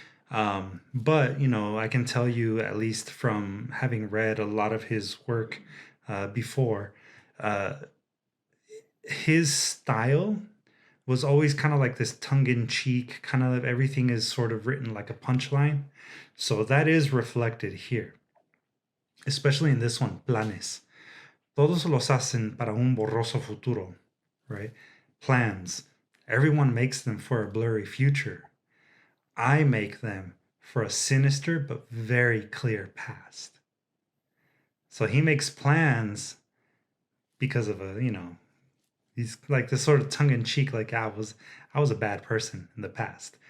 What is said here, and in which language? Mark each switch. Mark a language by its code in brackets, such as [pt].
[en] But I can tell you, at least from having read a lot of his work before, uh, his style was always kind of like this tongue-in-cheek, kind of everything is sort of written like a punchline. So that is reflected here, especially in this one, planes. [es] Todos los hacen para un borroso futuro, [en] right? Plans. Everyone makes them for a blurry future. I make them for a sinister but very clear past. So he makes plans because of he's like this sort of tongue in cheek, like I was a bad person in the past.